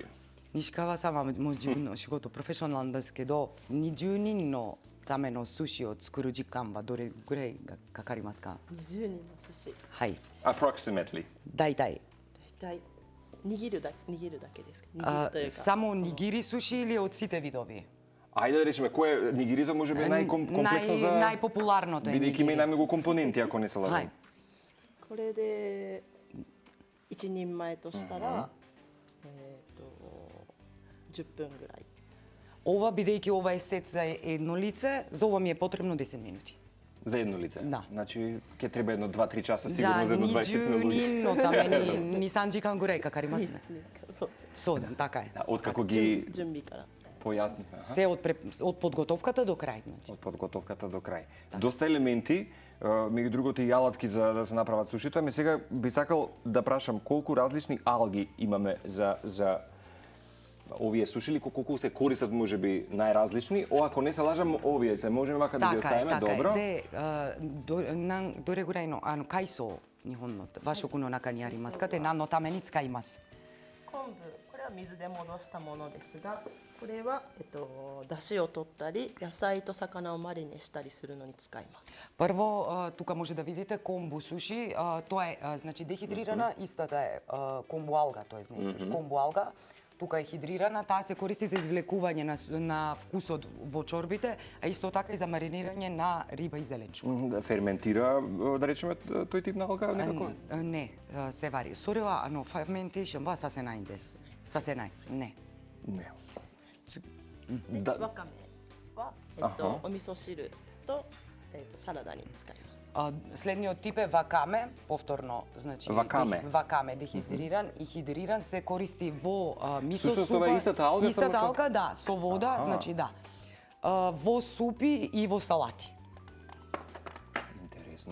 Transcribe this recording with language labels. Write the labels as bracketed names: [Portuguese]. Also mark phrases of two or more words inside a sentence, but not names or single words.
[Japanese] 西川様も自分の仕事プロフェッショナルなんですけど、20人のための寿司を作る時間はどれぐらいがかかりますか? 20人の寿司はい、 [English] Approximately. [Japanese] 大体。大体握るだけですか握るというか [Macedonian] Само нигири суши или од сите видови? Ајде да речеме кој е нигирито може би најкомплексно за Најпопуларното е бидејќи има и нигири. најмногу компоненти ако не се [Japanese] は [Macedonian] лажам. [Japanese] い。これで一人前としたら、10分ぐらい [Macedonian] Ова, бидејќи ова е сет за едно лице, за ова ми е потребно 10 минути. За едно лице. Да. Значи ќе треба едно 2-3 часа сигурно за едно 20 на 20 луѓе. [Japanese] 人のために2、3時間ぐらいかかりますね。そうそうだ、 [Macedonian] така е. Да, откако ги [Japanese] 準備から [Macedonian] појасни, Се од подготовката до крај, значи. од подготовката до крај. Доста елементи, меѓу другото и алатки за да се направат сушито. Ме сега би сакал да прашам колку различни алги имаме за овие суши или колку се користат можеби најразлични. Ако не се лажам, овие се можеме вака да ги оставиме, добро. [Japanese] で、どれぐらいの海藻、日本の和食の中にありますかって何のために使います？昆布これは水で戻したものですがこれは、出汁を取ったり野菜と魚をマリネしたりするのに使います [Macedonian] Прво, тука може да видите комбу суши, тоа е значи дехидрирана, истата е комбу алга, тоест не е суши, комбу алга. Тука е хидрирана, таа се користи за извлекување на вкусот во чорбите, а исто така и за маринирање на риба и зеленчук. Да ферментира, да речеме, тој тип на алга некако? Не, се вари. Сорева, [Japanese] fermentation はさせないんです。させない。ね。 [Macedonian] Не. [Japanese] でわかめは、お味噌汁と、サラダに使います [Macedonian] Следниот тип е вакаме, повторно, значи вакаме дехидриран и хидриран се користи во мисо Сушто супа. тоа е истата алга, Истата само алга, да, со вода, значи да. Во супи и во салати. Интересно.